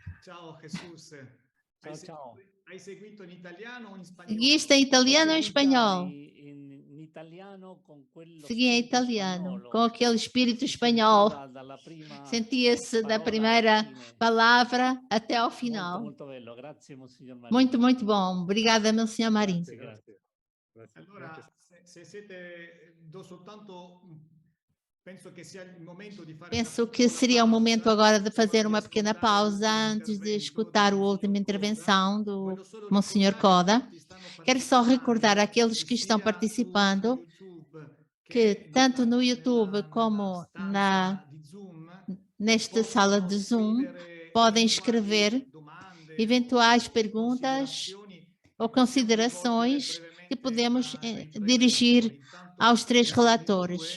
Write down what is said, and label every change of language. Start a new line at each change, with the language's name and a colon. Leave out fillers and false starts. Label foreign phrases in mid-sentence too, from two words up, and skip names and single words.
Portuguese: Seguiste em italiano ou em espanhol? Segui em italiano, com aquele espírito espanhol. Sentia-se da primeira palavra até ao final. Muito, muito bom. Obrigada, meu senhor Marim.
Italian: Allora, se siete, do soltanto,
Portuguese: penso que seria o momento agora de fazer uma pequena pausa antes de escutar a última intervenção do Monsenhor Coda. Quero só recordar àqueles que estão participando que tanto no YouTube como nesta sala de Zoom podem escrever eventuais perguntas ou considerações que podemos dirigir aos três relatores.